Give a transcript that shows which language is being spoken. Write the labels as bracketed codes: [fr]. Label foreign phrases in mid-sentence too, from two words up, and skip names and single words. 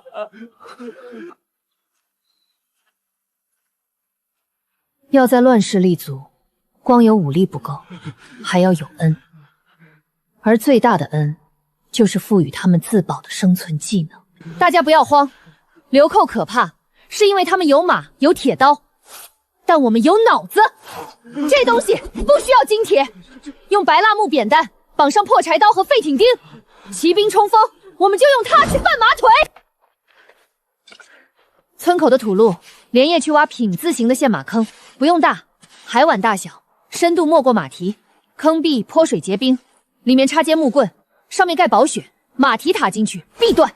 [zh] 要在亂世立足，光有武力不夠，還要有恩。而最大的恩，就是賦予他們自保的生存技能。大家不要慌，流寇可怕，是因為他們有馬有鐵刀，但我們有腦子。這東西不需要金鐵，用白蠟木扁擔綁上破柴刀和廢挺釘，騎兵衝鋒，我們就用它去絆馬腿。村口的土路，連夜去挖品字形的陷馬坑，不用大，海碗大小，深度沒過馬蹄，坑壁潑水結冰，裡面插接木棍，上面蓋薄雪，馬蹄踏進去必斷。